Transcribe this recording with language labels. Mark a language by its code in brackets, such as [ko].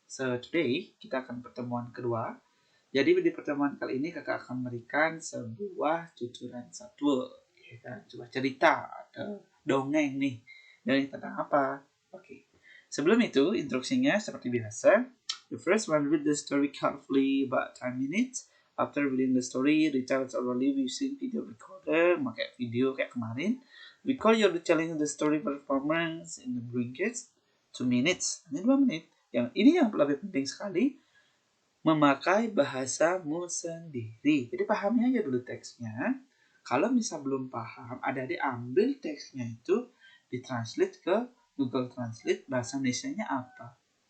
[en] So today [id] kita akan pertemuan kedua. Jadi di pertemuan kali ini kakak akan memberikan sebuah tuturan satwa, ya kan? Coba cerita atau dongeng nih. Dari tentang apa? Oke. Sebelum itu instruksinya seperti biasa. [en] The first one, read the story carefully about 10 minutes. After reading the story, retell it orally using video recorder, [id] pakai video kayak kemarin. [en] Record your retelling the story performance in the briefcase 2 minutes. [id] Ini 2 menit. Yang ini yang lebih penting sekali, memakai bahasamu sendiri. Jadi pahami aja dulu teksnya. Kalau misal belum paham, adik-adik ambil teksnya itu ditranslate ke Google Translate bahasa Indonesianya apa.